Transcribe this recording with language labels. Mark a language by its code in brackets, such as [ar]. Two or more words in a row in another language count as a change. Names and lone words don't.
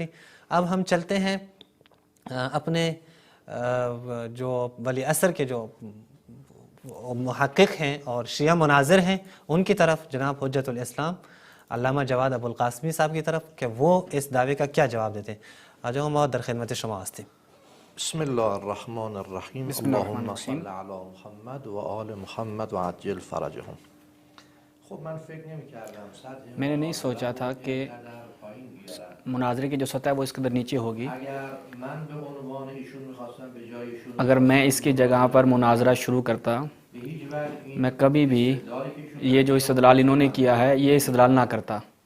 [ur] اب ہم چلتے ہیں اپنے جو ولی عصر کے جو محقق ہیں اور شیعہ مناظر ہیں ان کی طرف، جناب حجت الاسلام علامہ جواد ابو القاسمی صاحب کی طرف، کہ وہ اس دعوے کا کیا جواب دیتے ہیں۔ آج ہم [fa] در خدمت شما ہستے۔ [ar] بسم اللہ الرحمن الرحیم، اللہم صل علی محمد و آل محمد و عجل فرجہم۔ [fa] خب من فکر نمی‌کردم [ur] میں نے نہیں سوچا تھا کہ مناظرے کی جو سطح ہے وہ اس قدر نیچے ہوگی۔ اگر میں اس کی جگہ پر مناظرہ شروع کرتا، میں کبھی بھی یہ جو استدلال انہوں نے کیا ہے یہ استدلال نہ کرتا۔